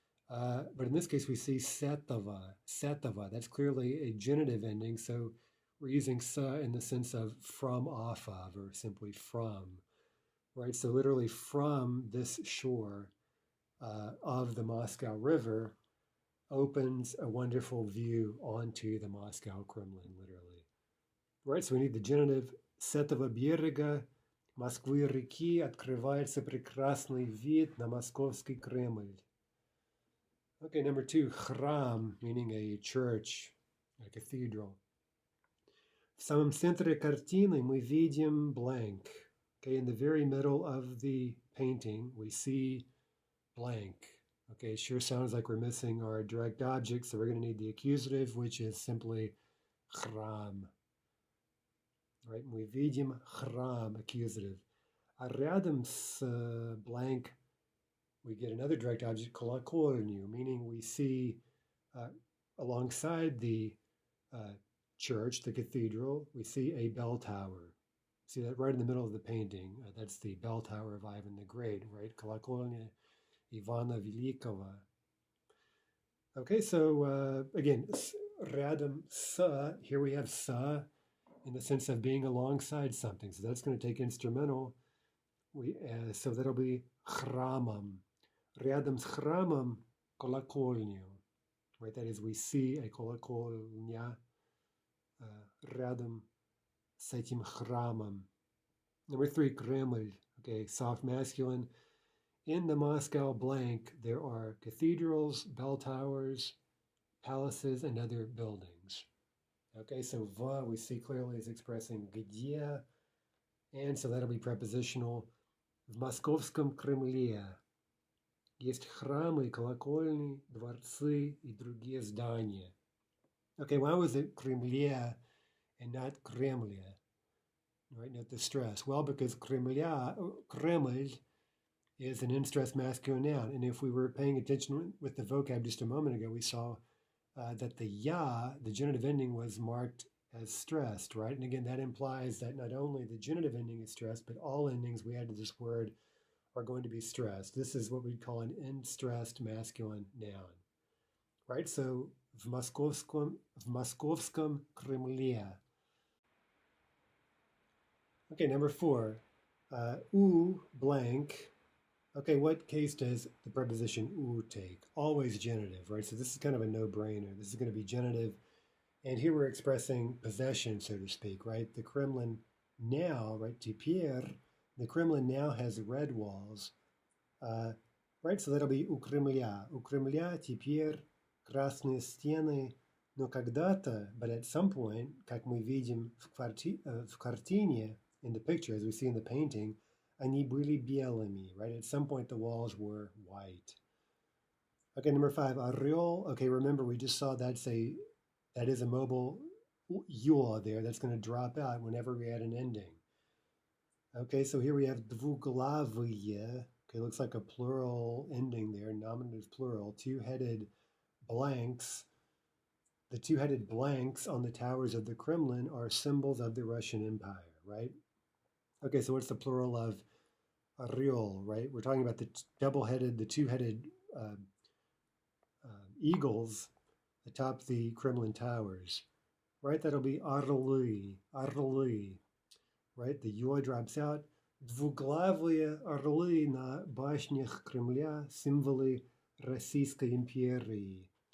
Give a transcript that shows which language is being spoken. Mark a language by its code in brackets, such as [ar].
[en] But in this case, we see setava. Setava, that's clearly a genitive ending, so we're using sa in the sense of from, off of, or simply from, right? So literally from this shore of the Moscow River opens a wonderful view onto the Moscow Kremlin, literally. Right, so we need the genitive [ru] с этого берега Москвы реки открывается прекрасный вид на Московский Кремль. [en] Okay, number two, храм, meaning a church, a cathedral. [ru] В самом центре картины мы видим blank. [en] Okay, in the very middle of the painting, we see blank. Okay, it sure sounds like we're missing our direct object, so we're going to need the accusative, which is simply храм. [ru] Right, мы видим храм, accusative. А рядом с [en] blank, we get another direct object, колокольню, meaning we see alongside the church, the cathedral, we see a bell tower. See that right in the middle of the painting? That's the bell tower of Ivan the Great, right? Колокольня Ivana Velikova. Okay, so again, [ru] рядом с, [en] here we have sa in the sense of being alongside something. So that's going to take instrumental. So that'll be храмом. [ru] Рядом с храмом колокольню. [en] Right, that is, we see a [ru] колокольня рядом с этим храмом. [en] Number 3, Kreml. Okay, soft masculine. In the Moscow blank, there are cathedrals, bell towers, palaces, and other buildings. Okay, so va we see clearly is expressing где, and so that'll be prepositional. [ru] В Московском Кремле есть храмы, колокольни, дворцы и другие здания. [en] Okay, why was it Кремле and not Kremlin? Right, note the stress. Well, because Kreml is an unstressed masculine noun. And if we were paying attention with the vocab just a moment ago, we saw that the ya, the genitive ending, was marked as stressed, right? And again, that implies that not only the genitive ending is stressed, but all endings we add to this word are going to be stressed. This is what we'd call an unstressed masculine noun, right? [ru] So, в Московском Кремле. [en] Okay, number 4, u blank. Okay, what case does the preposition u take? Always genitive, right? So this is kind of a no-brainer. This is going to be genitive. And here we're expressing possession, so to speak, right? The Kremlin now, right, теперь, the Kremlin now has red walls, right? So that'll be [ru] у Кремля. У Кремля теперь красные стены, но когда-то, [en] but at some point, [ru] как мы видим в картине, [en] in the picture, as we see in the painting, [ru] они были белыми, right? [en] At some point, the walls were white. Okay, number 5, орел. Okay, remember, we just saw that is a mobile yaw there. That's going to drop out whenever we add an ending. Okay, so here we have двуглавые. Okay, looks like a plural ending there, nominative plural, two-headed blanks. The two-headed blanks on the towers of the Kremlin are symbols of the Russian Empire, right? Okay, so what's the plural of орел, right? We're talking about the double-headed, the two-headed eagles atop the Kremlin towers, right? That'll be орлы, right? The yaw drops out. [ru] Двуглавые орлы на башнях Кремля, символы Российской империи.